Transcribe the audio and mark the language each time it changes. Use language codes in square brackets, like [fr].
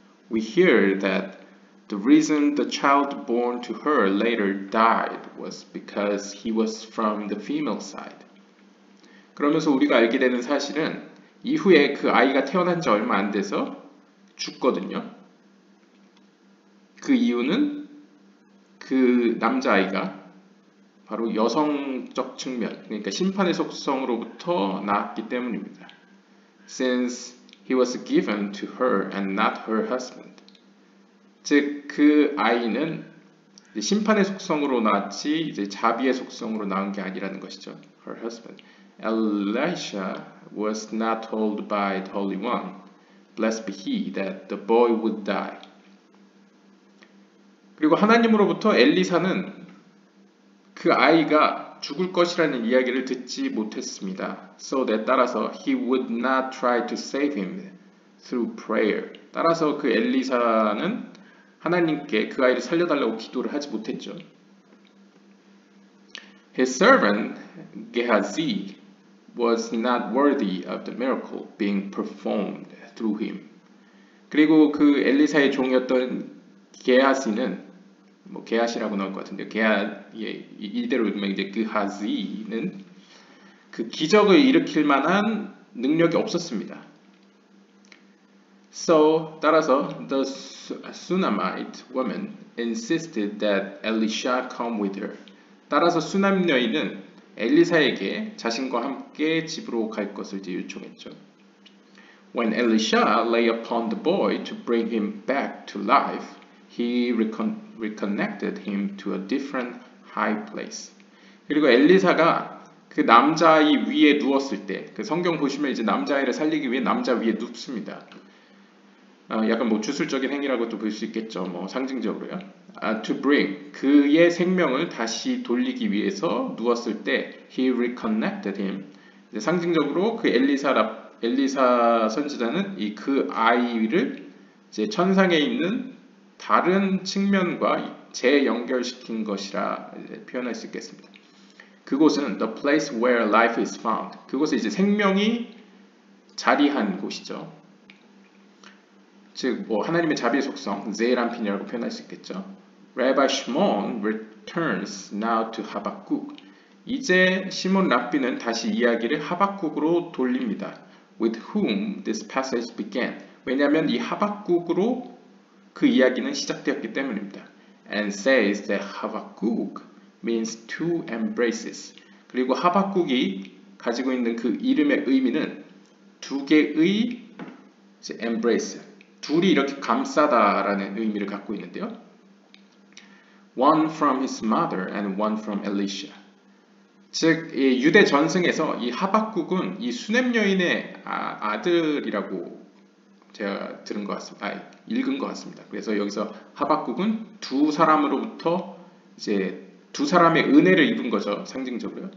[en] We hear that the reason the child born to her later died was because he was from the female side. [ko] 그러면서 우리가 알게 되는 사실은 이후에 그 아이가 태어난 지 얼마 안 돼서 죽거든요. 그 이유는 그 남자아이가 바로 여성적 측면, 그러니까 심판의 속성으로부터 나왔기 때문입니다. [en] Since he was given to her and not her husband. [ko] 즉, 그 아이는 심판의 속성으로 나왔지 이제 자비의 속성으로 나온 게 아니라는 것이죠. [en] Her husband. Elisha was not told by the Holy One, blessed be he, that the boy would die. [ko] 그리고 하나님으로부터 엘리사는 그 아이가 죽을 것이라는 이야기를 듣지 못했습니다. [en] So that [ko] 따라서 [en] he would not try to save him through prayer. [ko] 따라서 그 엘리사는 하나님께 그 아이를 살려달라고 기도를 하지 못했죠. [en] His servant Gehazi was not worthy of the miracle being performed through him. [ko] 그리고 그 엘리사의 종이었던 게하시는 게하시라고 나올 것 같은데 이대로 읽으면 이제 그하지는 그 기적을 일으킬 만한 능력이 없었습니다. [en] So [ko] 따라서 [en] the Sunamite woman insisted that Elisha come with her. [ko] 따라서 수남 여인은 엘리사에게 자신과 함께 집으로 갈 것을 이제 요청했죠. [en] When Elisha lay upon the boy to bring him back to life, he reconnected him to a different high place. [ko] 그리고 엘리사가 그 남자아이 위에 누웠을 때, 그 성경 보시면 이제 남자아이를 살리기 위해 남자 위에 눕습니다. 약간 뭐 주술적인 행위라고도 볼 수 있겠죠. 상징적으로요. [en] To bring [ko] 그의 생명을 다시 돌리기 위해서 누웠을 때 [en] he reconnected him. [ko] 상징적으로 그 엘리사 선지자는 그 아이를 이제 천상에 있는 다른 측면과 재연결시킨 것이라 표현할 수 있겠습니다. 그곳은 [en] the place where life is found. [ko] 그곳에 이제 생명이 자리한 곳이죠. 즉, 하나님의 자비의 속성, 제이람핀이라고 표현할 수 있겠죠. [en] Rabbi Shimon returns now to 하박국. [ko] 이제 시몬 랍비는 다시 이야기를 하박국으로 돌립니다. [en] With whom this passage began. [ko] 왜냐하면 이 하박국으로 그 이야기는 시작되었기 때문입니다. [en] And says that 하박국 means two embraces. [ko] 그리고 하박국이 가지고 있는 그 이름의 의미는 두 개의 embrace. 둘이 이렇게 감싸다라는 의미를 갖고 있는데요. [en] One from his mother and one from Elisha. [ko] 즉, 이 유대 전승에서 이 하박국은 이 수넴 여인의 아들이라고 제가 읽은 것 같습니다. 그래서 여기서 하박국은 두 사람으로부터 이제 두 사람의 은혜를 입은 거죠, 상징적으로요.